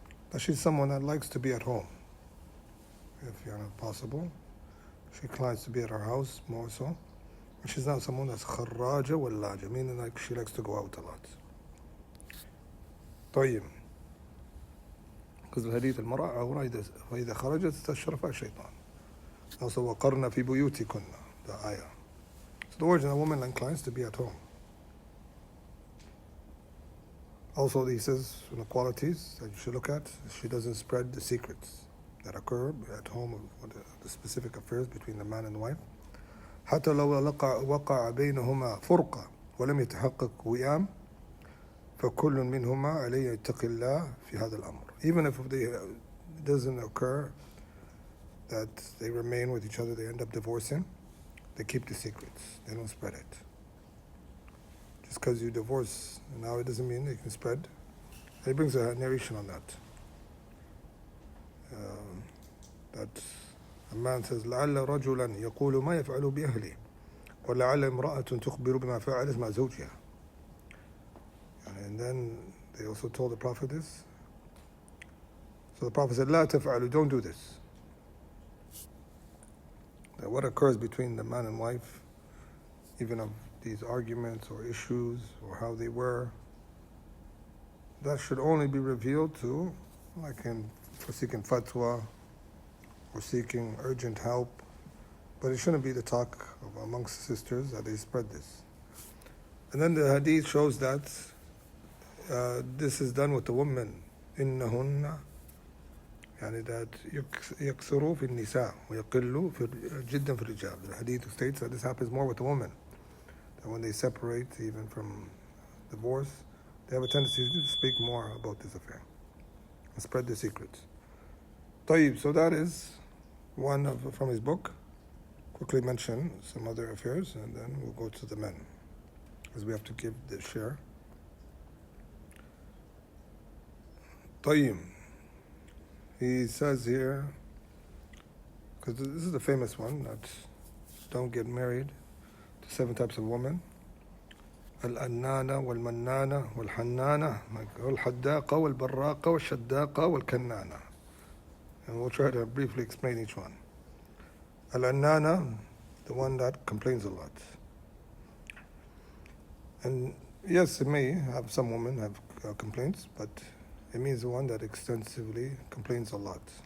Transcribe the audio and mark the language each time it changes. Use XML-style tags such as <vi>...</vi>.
<en>But she's someone that likes to be at home. If possible, she inclines to be at her house more so. And she's not someone that's</en> <ar>خراجة ولاجة,</ar> <en>meaning like she likes to go out a lot.</en> <ar>طيب.</ar> <en>Because the hadith</en> <ar>المرأة عورة فإذا خرجت استشرفها الشيطان.</ar> <en>Also</en> <ar>وقرن في بيوتكن,</ar> <en>the ayah. So the origin of a woman inclines to be at home. Also, he says, from the qualities that you should look at, she doesn't spread the secrets that occur at home, or the specific affairs between the man and the wife.</en> <ar>حتى لو وقع بينهما فرقة ولم يتحقق وئام فكل منهما عليه يتقي الله في هذا الأمر.</ar> <en>Even if it doesn't occur that they remain with each other, they end up divorcing, they keep the secrets, they don't spread it. Just because you divorce now, it doesn't mean they can spread. And he brings a narration on that. That a man says,</en> <ar>لعل رجلا يقول ما يفعل بأهله ولعل امرأة تخبر بما فعلت مع زوجها.</ar> <en>And then they also told the Prophet this. So the Prophet said,</en> <ar>لا تفعلوا,</ar> <en>don't do this. That what occurs between the man and wife, even of these arguments or issues or how they were, that should only be revealed to, like for seeking fatwa or seeking urgent help, but it shouldn't be the talk of amongst sisters that they spread this. And then the hadith shows that this is done with the women.</en> <ar>إنهن يعني that يكثروا في النساء ويقلوا جدا في الرجال.</ar> <en>The hadith states that this happens more with the women. That when they separate, even from divorce, they have a tendency to speak more about this affair and spread the secrets. طيب, so that is one from his book. Quickly mention some other affairs, and then we'll go to the men, because we have to give the share. طيب, he says here, because this is the famous one, that don't get married to 7 types of women.</en> <ar>الأنانة والمنانة والحنانة والحداقة والبراقة والشداقة والكنانة.</ar> <en>And we'll try to briefly explain each one. Al-Annana, the one that complains a lot. And yes, it may have some women have complaints, but it means the one that extensively complains a lot.</en>